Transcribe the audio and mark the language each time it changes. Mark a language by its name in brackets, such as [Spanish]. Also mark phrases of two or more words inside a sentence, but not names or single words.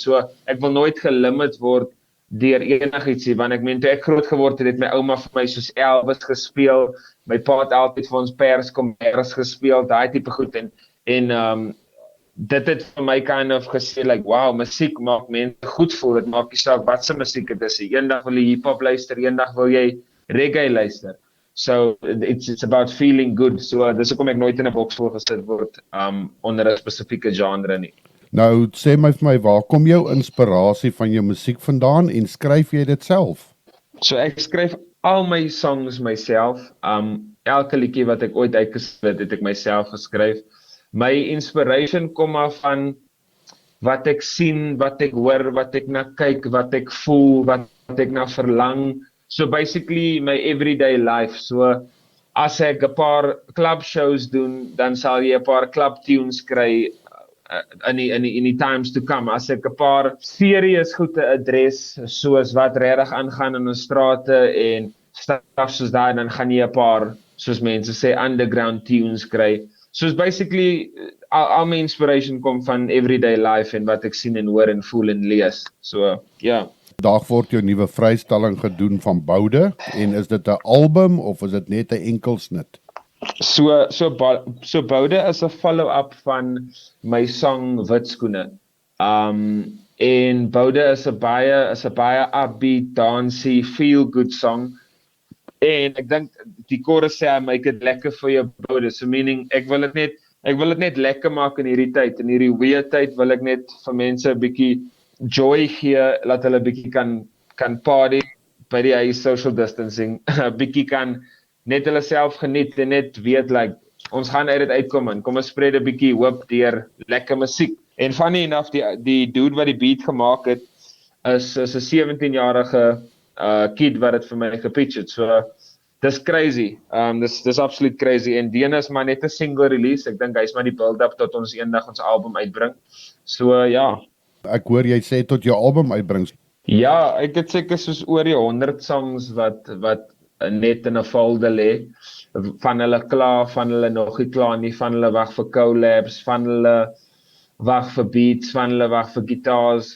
[Afrikaans] So ek wil nooit gelimit word deur enigietsie want ek meen toe ek groot geword het my ouma vir my soos Elvis gespeel, my pa het altyd vir ons Perskommers gespeel, daai tipe goed en dit het vir my [English] kind of [Afrikaans] gesê [English] like wow, [Afrikaans] musiek maak mense goed voel, dit maak nie saak wat se musiek dit is. Eendag wil jy hip-hop luister, eendag wil jy reggae luister. [English] So it's about feeling good. [Afrikaans] So dis hoekom ek nooit in 'n boks wil gesit word onder 'n spesifieke genre nie. Nou sê my vir my, waar kom jou inspirasie van jou musiek vandaan en skryf jy dit self? So ek skryf al my songs myself. Elke liedjie wat ek ooit uitgeskryf het ek myself geskryf. My inspiration kom af van wat ek sien, wat ek hoor, wat ek na kyk, wat ek voel, wat ek na verlang. [English] So basically my everyday life. [Afrikaans] So as ek 'n paar [English] club shows [Afrikaans] doen, dan sal jy 'n paar [English] club tunes [Afrikaans] kry in die [English] times to come. [Afrikaans] As ek 'n paar serious goede adres soos wat regtig aangaan in ons strate en stuff soos daai, dan gaan jy 'n paar, soos mense sê, underground tunes kry. So basically al my inspiration kom van [English] everyday life [Afrikaans] en wat ek sien en hoor en voel en lees. So ja. Vandag word jou nuwe vrystelling gedoen van Boude en is dit 'n album of is dit net 'n enkelsnit? So Boude is 'n follow-up van my song Witskoene. En Boude is 'n baie [English] upbeat, dancey, feel good song. [Afrikaans] En ek dink die chorus sê hy make dit lekker vir jou Boude. So meaning ek wil dit net lekker maak in hierdie tyd. In hierdie weird tyd wil ek net vir mense 'n bietjie joy gee, laat hulle bietjie kan party, by die huis [English] social distancing, [Afrikaans] bietjie kan net hulle self geniet en net weet, like, ons gaan uit dit uitkom en kom ons spread 'n bietjie hoop deur lekker musiek. En funny enough, die dude wat die beat gemaak het, is 'n 17-jarige kid wat dit vir my gepitch het. So, dis crazy. Dis absoluut crazy. En die is maar net 'n [English] single release. [Afrikaans] Ek dink hy's maar die build-up tot ons eendag ons album uitbring. So, ja. Ek hoor jy sê tot jou album uitbring. Ja, ek het seker soos oor die 100 songs wat net in 'n folder lê. Van hulle klaar, van hulle nog nie klaar nie, van hulle wag vir collabs, van hulle wag vir beats, van hulle wag vir guitars.